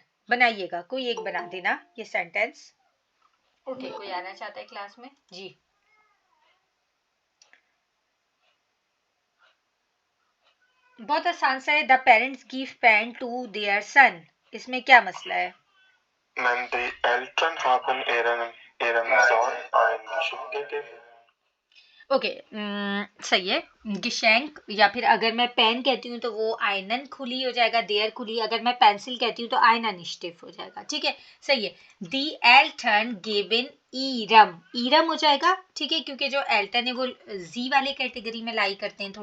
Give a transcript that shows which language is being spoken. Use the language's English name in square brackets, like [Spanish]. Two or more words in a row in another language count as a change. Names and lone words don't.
[Urdu] بنائیے گا، کوئی ایک بنا دینا یہ सेंटेंस۔ اوکے، کوئی آنا چاہتا ہے क्लास میں? جی، بہت آسان سا ہے. [English] the parents give pen to their son, [Urdu] اس میں کیا مسئلہ ہے? [German] Men, die Eltern haben ihrem Sohn ein Geschenk gegeben. [Urdu] اوکے، صحیح ہے. गिशैंक، یا پھر اگر میں पेन کہتی ہوں تو وہ [German] einen Kuli [Urdu] ہو جائے گا, [German] der Kuli. [Urdu] اگر میں पेंसिल کہتی ہوں تو [German] einen Stift [Urdu] ہو جائے گا، ٹھیک ہے، صحیح ہے. [German] die Eltern geben ihrem, [Urdu] ईरम ہو جائے گا، ٹھیک ہے، کیونکہ جو एल्टन ہے وہ जी والے कैटेगरी میں लाई کرتے ہیں।